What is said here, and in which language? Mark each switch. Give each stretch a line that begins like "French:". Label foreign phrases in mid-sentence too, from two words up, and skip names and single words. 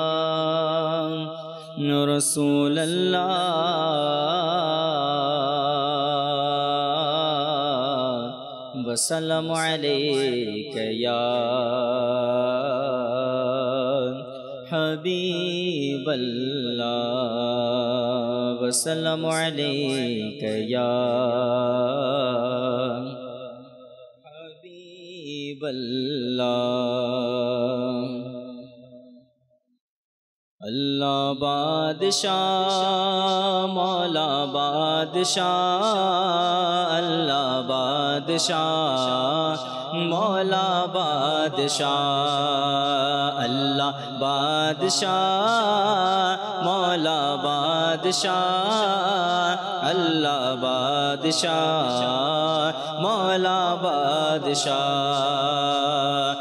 Arabic: رسول الله و سلام عليك يا حبيب الله و سلام عليك يا حبيب الله.
Hindi: अल्लाह बादशाह मौला बादशाह, अल्लाह बादशाह मौला बादशाह, अल्लाह बादशाह मौला बादशाह, अल्लाह बादशाह मौला बादशाह।